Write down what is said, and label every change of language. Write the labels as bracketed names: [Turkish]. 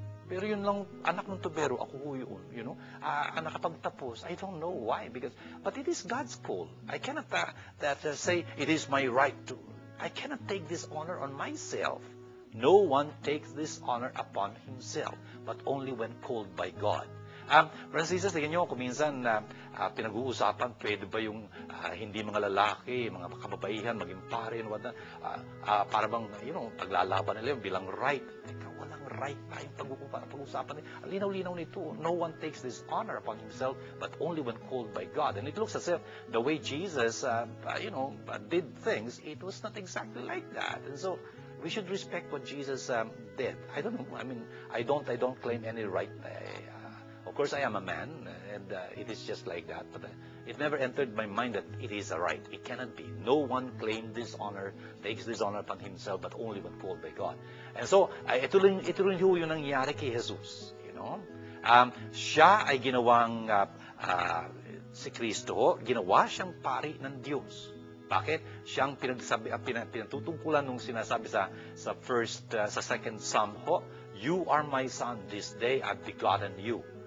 [Filipino] Pero yun lang, anak ng tubero, ako yun, nakapagtapos. [English] I don't know why, but it is God's call. I cannot say it is my right to. I cannot take this honor on myself. No one takes this honor upon himself, but only when called by God. [Filipino] Francisas, tingnan nyo, kung minsan pinag-uusapan, pwede ba yung hindi mga lalaki, mga kababaihan, maging pare, para bang, paglalaban nila yung bilang right. Teka, walang right tayong pag-uusapan. Linaw-linaw nito. [English] No one takes this honor upon himself, but only when called by God. And it looks as if the way Jesus, did things, it was not exactly like that. And so, we should respect what Jesus did. I don't know. I mean, I don't claim any right. Of course, I am a man, and it is just like that. But it never entered my mind that it is a right. It cannot be. No one claims this honor, takes this honor upon himself, but only when called by God. [Filipino] And so, ito rin yung nangyari kay Jesus. Siya ay ginawang, si Kristo, ginawa siyang pari ng Diyos. Bakit? Siyang pinatutungkulan nung sinasabi sa second Psalm, [English] "You are my son, this day I've begotten you."